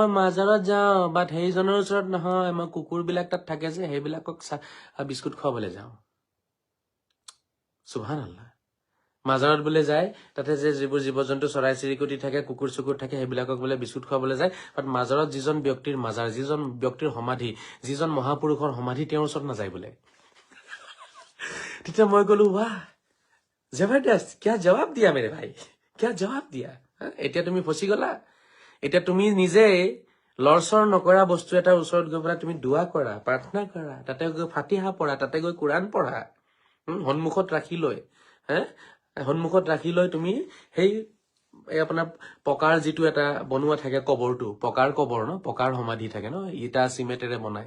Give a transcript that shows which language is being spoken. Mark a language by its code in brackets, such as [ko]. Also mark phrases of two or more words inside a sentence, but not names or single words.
[as] মাজাৰত যাওঁ বাট সেইজনৰ ওচৰত নহয় মই কুকুৰবিলাক তাত থাকে যে সেইবিলাকক বিস্কুট খুৱাবলৈ যাওঁ সুবহানাল্লাহ মাজাৰত বোলে যায় তাতে যে যিবোৰ জীৱ জন্তু চৰাই চিৰিকটি থাকে কুকুৰ চুকুৰ থাকে সেইবিলাকক বোলে বিস্কুট খুৱাবলৈ যায় বাট মাজাৰত যিজন ব্যক্তিৰ মাজাৰ যিজন ব্যক্তিৰ সমাধি যিজন মহাপুৰুষৰ সমাধি তেওঁৰ ওচৰত নাযায় বোলে তেতিয়া মই কলো বাহ জবৰদস্ত [hi] क्या जवाब दिया मेरे भाई क्या जवाब दिया [as] এতিয়া তুমি ফচি গলা এতিয়া তুমি নিজে লৰচৰ নকৰা বস্তু এটাৰ ওচৰত গৈ পেলাই তুমি দুৱা কৰা প্ৰাৰ্থনা কৰা তাতে গৈ ফাতিহা পঢ়া তাতে গৈ কোৰাণ পঢ়া সন্মুখত ৰাখি লৈ তুমি সেই আপোনাৰ পকাৰ যিটো এটা বনোৱা থাকে কবৰটো পকাৰ কবৰ ন পকাৰ সমাধি থাকে ন ইটা চিমেণ্টেৰে বনায়